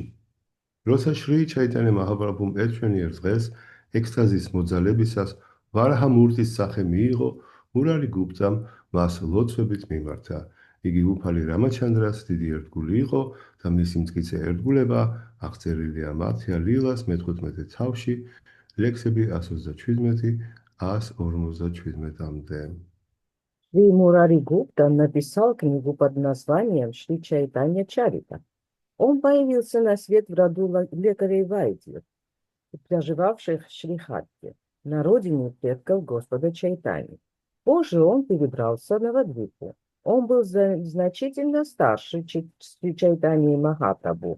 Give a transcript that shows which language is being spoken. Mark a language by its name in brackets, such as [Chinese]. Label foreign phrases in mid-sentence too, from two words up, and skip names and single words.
[Georgian] როცა შრი ჩაიტანია მაჰაპრაბჰუმ ერთვენიერ დღეს ექსტაზის მოძალებისას ვარაჰა მურტის სახე მიიღო, მურარი გუპტამ მას ლოცვებით მიმართა. იგი უფალი რამაჩანდრას დიდი ერთგული იყო და მისი მტკიცე ერთგულება აღწერილია მათია ლილას მე-15 თავში, ლექსები 137-157-მდე. [Russian] Шри Мурари Гупта написал книгу под названием «Шри Чайтанья Чарита». Он появился на свет в роду лекарей Вайдьев, проживавших в Шрихатте, на родине предков Господа Чайтани. Позже он перебрался на Навадвипу. Он был значительно старше Шри Чайтаньи Махапрабху.